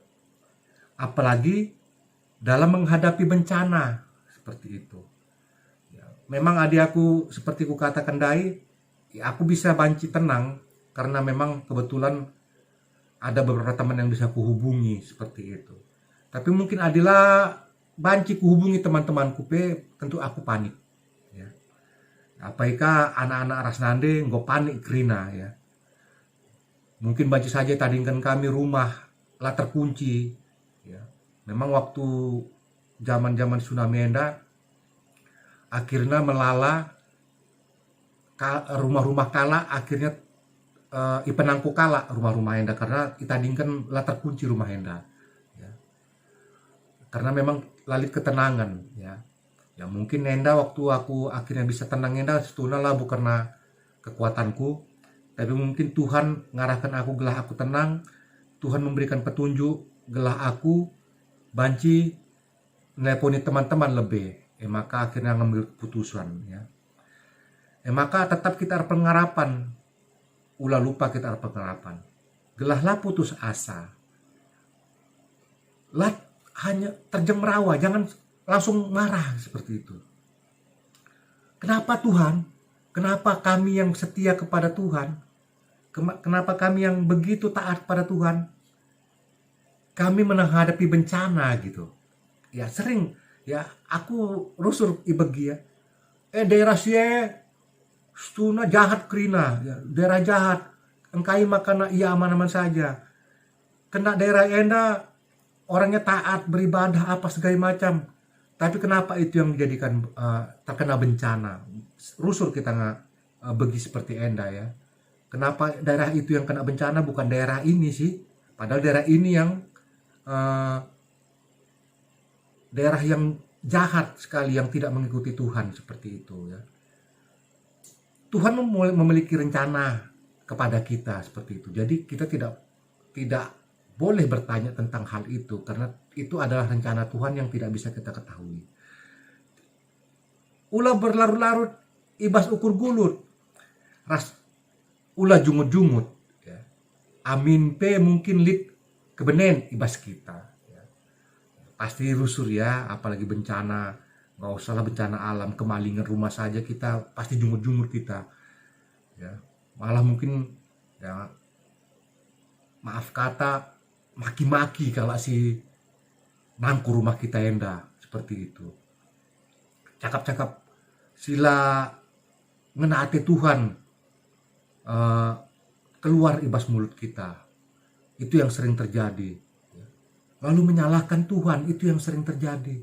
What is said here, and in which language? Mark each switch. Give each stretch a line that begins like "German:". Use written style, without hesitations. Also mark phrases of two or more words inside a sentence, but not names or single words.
Indonesian: Apalagi dalam menghadapi bencana seperti itu. Ya, memang adik aku seperti ku katakan tadi, aku bisa banci tenang karena memang kebetulan ada beberapa teman yang bisa kuhubungi seperti itu. Tapi mungkin Adila banci kuhubungi teman-temanku tentu aku panik. Ya. Apakah anak-anak Rasnande nggak panik kerina ya.
Batak Karo: Mungkin banci saja tadingkan kami rumah lah terkunci. Ya.
Indonesian: Memang waktu zaman-zaman tsunami
Batak Karo: enda akhirnya melala rumah-rumah kala akhirnya ipenangku kala rumah-rumah enda karena kita dingkan lah terkunci rumah enda.
Indonesian: Ya. Karena memang lalit ketenangan ya. Ya mungkin enda waktu aku akhirnya bisa tenang enda setuna lah bukan karena kekuatanku. Tapi mungkin Tuhan ngarahkan aku gelah aku tenang, Tuhan memberikan petunjuk gelah aku banci nelponi teman-teman lebih. Maka akhirnya ngambil keputusan ya. Maka tetap kita ada pengharapan. Ulah lupa kita ada pengharapan.
Batak Karo: Gelahlah putus asa. Lah hanya terjang merawa,
Indonesian: jangan langsung marah seperti itu. Kenapa Tuhan? Kenapa kami yang setia kepada Tuhan? Kenapa kami yang begitu taat pada Tuhan? Kami menghadapi bencana gitu. Ya sering ya aku
Batak Karo: rusur ibegi
Indonesian: ya.
Batak Karo: Daerah sie stuna jahat krina ya, daerah jahat. Engkai makana iya aman-aman saja.
Indonesian: Kena daerah enda orangnya taat beribadah apa segala macam. Tapi kenapa itu yang menjadikan terkena bencana?
Batak Karo: Rusur kita begi seperti enda ya.
Indonesian: Kenapa daerah itu yang kena bencana, bukan daerah ini sih? Padahal daerah ini yang daerah yang jahat sekali, yang tidak mengikuti Tuhan seperti itu ya. Tuhan memiliki rencana kepada kita seperti itu. Jadi kita tidak boleh bertanya tentang hal itu, karena itu adalah rencana Tuhan yang tidak bisa kita ketahui. Ulah berlarut-larut,
Batak Karo: ibas ukur gulut, ras ulah jungut-jungut ya. Amin pe mungkin lit kebenen ibas kita ya.
Indonesian: Pasti rusur ya, apalagi bencana. Nggak usahlah bencana alam, kemalingan rumah saja kita pasti jungut-jungut kita ya. Malah mungkin ya, maaf kata, maki-maki kalau si nangku rumah kita enda seperti itu.
Batak Karo: Cakap-cakap sila ngenaati Tuhan keluar ibas mulut kita.
Indonesian: Itu yang sering terjadi. Lalu menyalahkan Tuhan, itu yang sering terjadi.